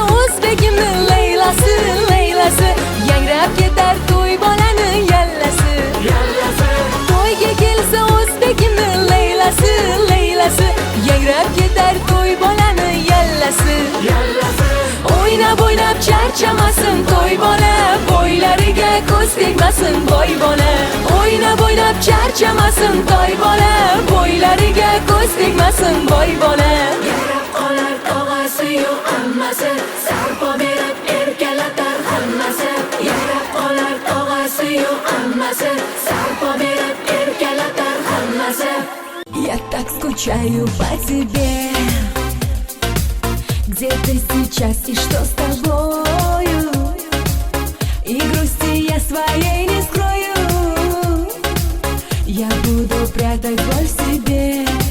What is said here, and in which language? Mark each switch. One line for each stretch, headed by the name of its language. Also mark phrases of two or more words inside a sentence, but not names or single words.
Uzbek: o'zbegimni laylasi, laylasi Yangrab ketar to'y bolani yallasi, yallasi To'yga kelsa o'zbegimni laylasi, laylasi Yangrab ketar to'y bolani yallasi, yallasi O'ynab o'ynab charchamasin to'y bola Bo'ylariga ko'z tegmasin boy bola O'ynab o'ynab charchamasin to'y bola Bo'ylariga ko'z tegmasin boy bola yayrab olar tog'asi-yu ammasi sarpo berib erkalatar hammasi yayrab olar tog'asi-yu ammasi sarpo berib erkalatar hammasi
Russian: Я так скучаю по тебе Где ты сейчас и что с тобою И грусти я своей не скрою Я буду прятать боль в себе